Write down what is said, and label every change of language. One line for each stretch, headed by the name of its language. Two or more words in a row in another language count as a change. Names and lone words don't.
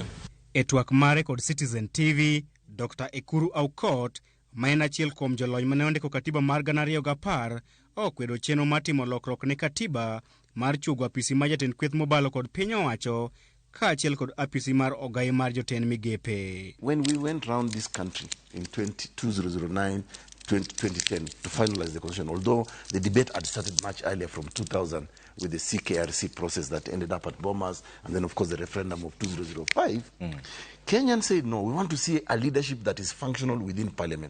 Luo (Kenya and Tanzania): E twak mare kod Citizen TV, Dr. Ekuru Aukot ma en achiel kuom jolony mane ondiko katiba mar 2010 okwedo chenro mar timo lokruok ne katiba mar chuogo apisi ma jatend kweth mobalo kod piny owacho kaachiel kod apisi mar ogai mar jotend migepe.
English: When we went round this country in 2009, 2010 to finalize the constitution, although the debate had started much earlier from 2000 with the CKRC process that ended up at Bomas, and then of course the referendum of 2005, Kenyans said, no, we want to see a leadership that is functional within parliament.